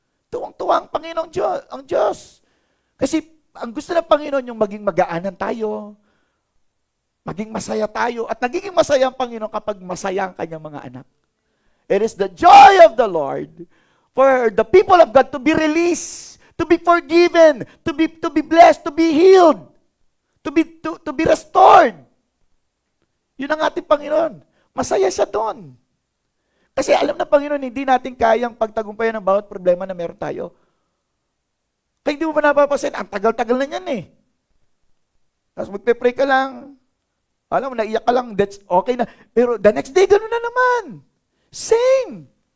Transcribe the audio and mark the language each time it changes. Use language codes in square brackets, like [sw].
[tl] Tuwang-tuwa ang Panginoong ang Diyos. Kasi ang gusto ng Panginoon yung maging magaanan tayo, maging masaya tayo, at nagiging masaya ang Panginoon kapag masaya ang kanyang mga anak. [en] It is the joy of the Lord for the people of God to be released, to be forgiven, to be blessed, to be healed, to be restored. [tl] Yun ang ating Panginoon. Masaya siya doon. Kasi alam na Panginoon, hindi natin kayang pagtagumpayan ng bawat problema na meron tayo. Kaya hindi mo pa napapasin, ang tagal-tagal na yan eh. Tapos magpe-pray ka lang. Alam mo, naiyak ka lang, [en] that's okay [tl] na. Pero the next day, gano'n na naman. Same.